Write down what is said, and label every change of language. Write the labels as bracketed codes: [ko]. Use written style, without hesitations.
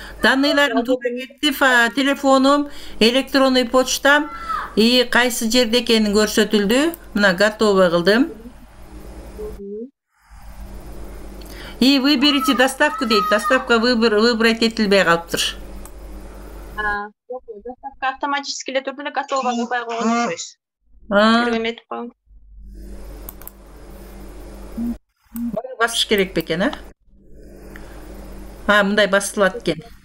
[ky] Данныйларым туура кетти, телефонум, [ru] электронный почтам и [ky] кайсы жерде экени көрсөтүлдү. Мына готово кылдым. [ru] И выберите доставку [ky] дейт. [ru] Доставка выбрать [ky] этилбей калыптыр. [ru] Доставка автоматически [ky] эле түрдө эле готово кылбай койгон окшойсуз. Киргем этип коюң. Басыш керек бекен, мындай басылат экен.